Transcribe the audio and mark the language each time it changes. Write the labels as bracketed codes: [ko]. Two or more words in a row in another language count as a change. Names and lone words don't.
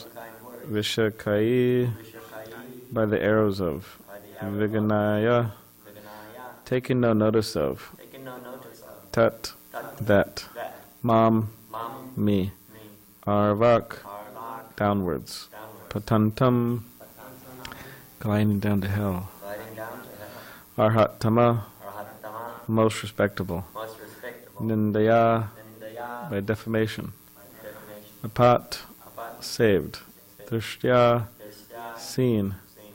[en] Unkind words. [sa] vishakai, Vishakai. [en] by the arrows of, By the arrow. [sa] viganaya, Viganaya. [en] taking no notice of, Taking no notice of. [sa] tat, Tat. [en] that, That. [sa] Mam, Mam, [en] me. me. [sa] Arvak, Arvak, [en] downwards. downwards. [sa] Patantam, Patantam, [en] gliding down to hell. gliding down to hell. [sa] Arhatama, Arhatama, [en] most respectable. most respectable. [sa] Nindaya, Nindaya, [en] by defamation. defamation. [sa] Apat, Apat, [en] saved. Drishtya, [sa] Drishtya, [en] seen. seen.